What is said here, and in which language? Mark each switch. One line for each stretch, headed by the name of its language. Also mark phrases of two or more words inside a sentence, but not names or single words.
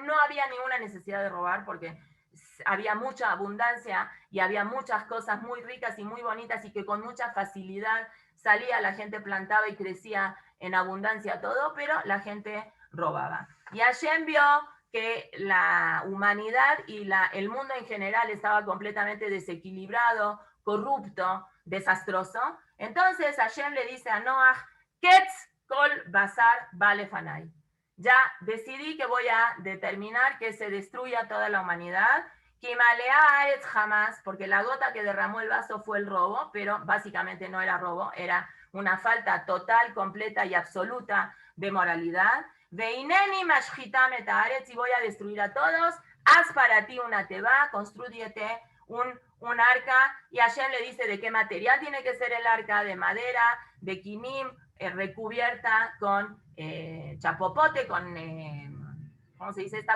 Spanish: No había ninguna necesidad de robar porque había mucha abundancia y había muchas cosas muy ricas y muy bonitas y que con mucha facilidad salía, la gente plantaba y crecía en abundancia todo, pero la gente robaba. Y Hashem vio que la humanidad y el mundo en general estaba completamente desequilibrado, corrupto, desastroso. Entonces Hashem le dice a Noach,
Hebrew: קץ כל בשר בא לפני.
Spanish: Ya decidí que voy a determinar que se destruya toda la humanidad.
Hebrew: כי מלאה חמס,
Spanish: porque la gota que derramó el vaso fue el robo, pero básicamente no era robo, era una falta total, completa y absoluta de moralidad.
Hebrew: והנני משחיתם את הארץ,
Spanish: y voy a destruir a todos. Haz para ti una teba, construyete un arca. Y Hashem le dice de qué material tiene que ser el arca, de madera, de quinim, recubierta con chapopote, con, ¿cómo se dice?